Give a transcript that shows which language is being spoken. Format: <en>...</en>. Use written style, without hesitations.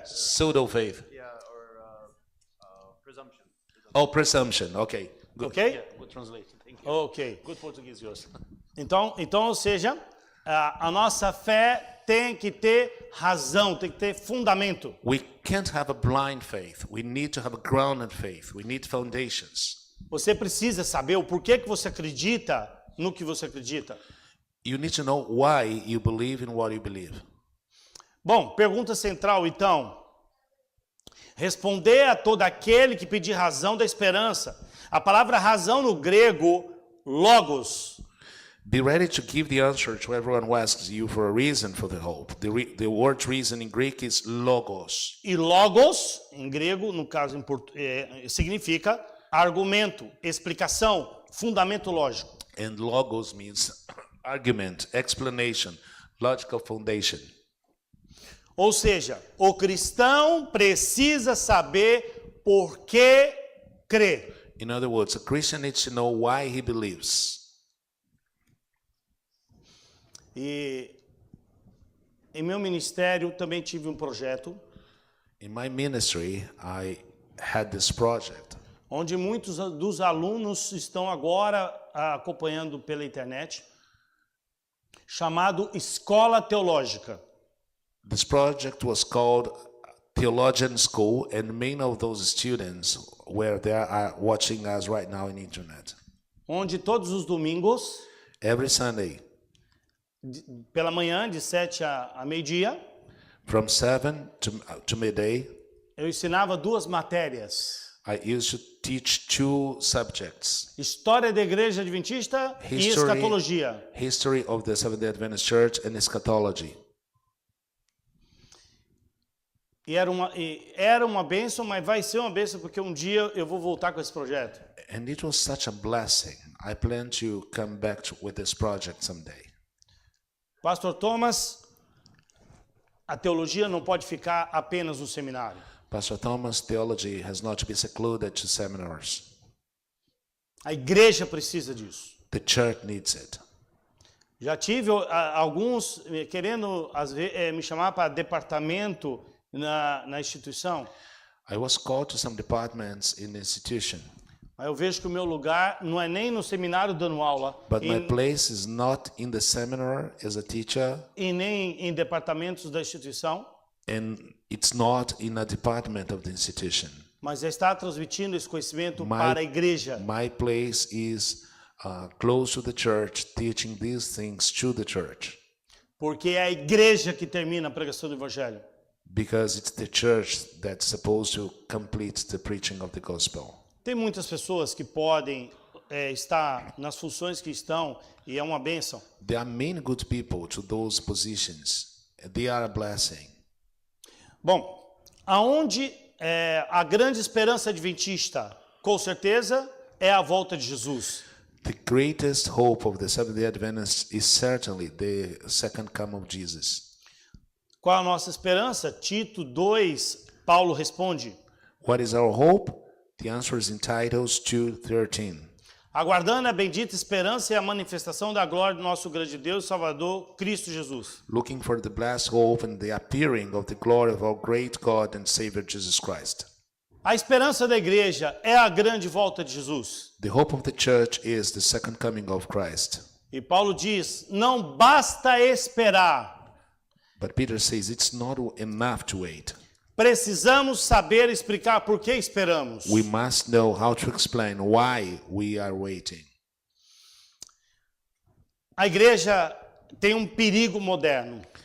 <en>pseudo faith. Yeah, or presumption. Oh, presumption. Okay, good. Ok? Yeah, good translation. Thank you. Ok. Good Portuguese, yours.</en> <pt>Então, ou seja, a nossa fé tem que ter razão, tem que ter fundamento.</pt> <en>We can't have a blind faith. We need to have a grounded faith. We need foundations.</en> <pt>Você precisa saber o porquê que você acredita no que você acredita.</pt> <en>You need to know why you believe in what you believe.</en> <pt>Bom, pergunta central então. Responder a todo aquele que pedir razão da esperança. A palavra razão no grego, logos.</pt> <en>Be ready to give the answer to everyone who asks you for a reason for the hope. The word reason in Greek is logos.</en> <pt>E logos, em grego, no caso significa argumento, explicação, fundamento lógico.</pt> <en>And logos means argument, explanation, logical foundation.</en> <pt>Ou seja, o cristão precisa saber por que crê.</pt> <en>In other words, a Christian needs to know why he believes.</en> <pt>E em meu ministério também tive um projeto</pt> <en>In my ministry, I had this project</en> <pt>onde muitos dos alunos estão agora acompanhando pela internet, chamado Escola Teológica.</pt> <en>This project was called Theologian School, and many of those students were there are watching us right now on the internet.</en> <pt>Onde todos os domingos</pt> <en>Every Sunday,</en> <pt>pela manhã, de 7 a meio-dia,</pt> <en>From 7 to midday,</en> <pt>eu ensinava 2 matérias.</pt> <en>I used to teach 2 subjects.</en> <pt>História da Igreja Adventista e escatologia.</pt> <en>History of the Seventh-day Adventist Church and eschatology.</en> <pt>E era uma bênção, mas vai ser uma bênção porque um dia eu vou voltar com esse projeto.</pt> <en>And it was such a blessing. I plan to come back with this project someday.</en> <pt>Pastor Thomas, a teologia não pode ficar apenas no seminário.</pt> <en>Pastor Thomas' theology has not to be secluded to seminars.</en> <pt>A igreja precisa disso.</pt> <en>The church needs it.</en> <pt>Já tive alguns querendo me chamar para departamento na instituição.</pt> <en>I was called to some departments in the institution,</en> <pt>Mas eu vejo que o meu lugar não é nem no seminário dando aula,</pt> <en>but my place is not in the seminar as a teacher,</en> <pt>e nem em departamentos da instituição,</pt> <en>and it's not in a department of the institution.</en> <pt>mas é estar transmitindo esse conhecimento para a igreja.</pt> <en>My place is close to the church, teaching these things to the church,</en> <pt>Porque é a igreja que termina a pregação do evangelho.</pt> <en>because it's the church that's supposed to complete the preaching of the gospel.</en> <pt>Tem muitas pessoas que podem estar nas funções que estão e é uma bênção.</pt> <en>There are many good people to those positions. They are a blessing.</en> <pt>Bom, aonde a grande esperança adventista, com certeza, é a volta de Jesus.</pt> <en>The greatest hope of the Seventh-day Adventists is certainly the second coming of Jesus.</en> <pt>Qual a nossa esperança? Tito 2, Paulo responde:</pt> <en>What is our hope? The answer is in Titus 2:13.</en> <pt>aguardando a bendita esperança e a manifestação da glória do nosso grande Deus e Salvador, Cristo Jesus.</pt> <en>Looking for the blessed hope and the appearing of the glory of our great God and Savior Jesus Christ.</en> <pt>A esperança da igreja é a grande volta de Jesus.</pt> <en>The hope of the church is the second coming of Christ.</en> <pt>E Paulo diz: não basta esperar.</pt> <en>But Peter says it's not enough to wait.</en> <pt>Precisamos saber explicar por que esperamos.</pt> <en>We must know how to explain why we are waiting.</en> <pt>A igreja tem um perigo moderno.</pt>